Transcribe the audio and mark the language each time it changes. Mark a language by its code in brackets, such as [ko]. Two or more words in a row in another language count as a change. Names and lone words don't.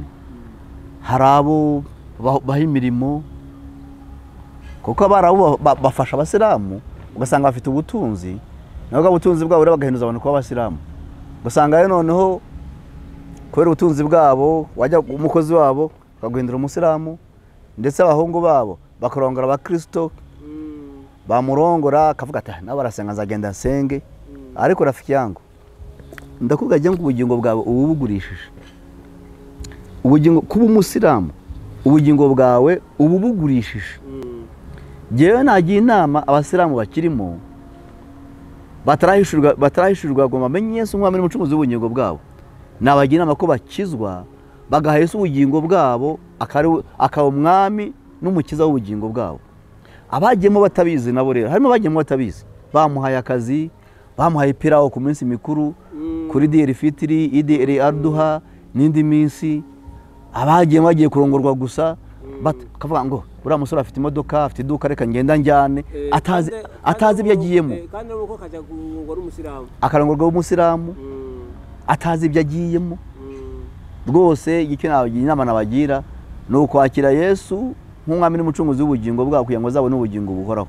[rw] Hari abo baha imirimo kuko abarabu bafasha abasilamu, ugasanga bafite ubutunzi, nabwo ubutunzi bwabo rero bagahinduza abantu kuba abasilamu. Ugasanga rero noneho kubera ubutunzi bwabo wajya umukozi wabo bakaguhindura umusilamu, ndetse abahungu babo bakarongora abakristo, bamurongora akavuga ati nabo barasenga nzagenda nsenge. Ariko [sw] rafiki yangu [rw] ndakubwira ngo ubugingo bwawe ububugurishije, ubugingo kuba umusilamu ubugingo bwawe ububugurishije. Jewe nagiye inama abasilamu bakirimo batarahishurwa ngo bamenye Yesu umwami n'umucunguzi w'ubugingo bwabo, nabagira inama ko bakizwa bagaha Yesu ubugingo bwabo, akaba umwami n'umukiza w'ubugingo bwabo. Abagiyemo batabizi nabo rero, harimo abagiyemo batabizi, bamuhaye akazi, bamuhaye pirawo ku minsi mikuru, kuri Eid al-Fitr, Eid al-Adha n'indi minsi. Abagiyemo bagiye kurongorwa gusa, bakavuga ngo uriya musore afite imodoka, afite iduka, reka ngenda njyane, atazi ibyo agiyemo. Kandi nuko kajya kurongora umusilamu, akarongorwa umusilamu atazi ibyo agiyemo. Rwose icyo nabagira inama nabagira ni ukwakira Yesu nk'umwami n'umucunguzi w'ubugingo bwabo kugira ngo azabone ubugingo buhoraho.